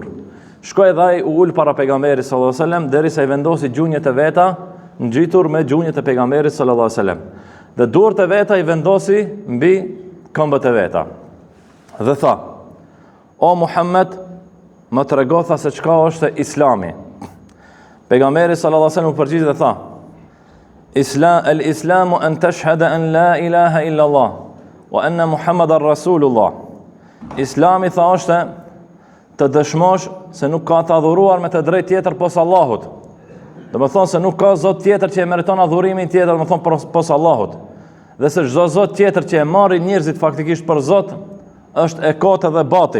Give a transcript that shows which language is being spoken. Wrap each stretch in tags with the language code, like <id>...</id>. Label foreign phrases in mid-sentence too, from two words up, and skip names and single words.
<sq>Shkoi dhe ai u ul para pejgamberit</sq> <ar>صلى الله عليه وسلم</ar> <sq>derisa i vendosi gjunjët e veta ngjitur me gjunjët e pejgamberit</sq> <ar>صلى الله عليه وسلم.</ar> <sq>Dhe duart e veta i vendosi mbi këmbët e veta. Dhe tha: "O Muhammed, më trego tha se çka është Islami." Pejgamberi</sq> <ar>صلى الله عليه وسلم</ar> <sq>u përgjigj dhe tha:</sq> <ar>"الإسلام أن تشهد أن لا إله إلا الله وأن محمدا رسول الله."</ar> <sq>Islami tha është të dëshmosh se nuk ka të adhuruar me të drejtë tjetër posa Allahut. Do të thonë se nuk ka zot tjetër që e meriton adhurimin tjetër, do të thonë posa Allahut. Dhe se çdo zot tjetër që e marrin njerëzit faktikisht për zot është e kotë dhe batil.</sq>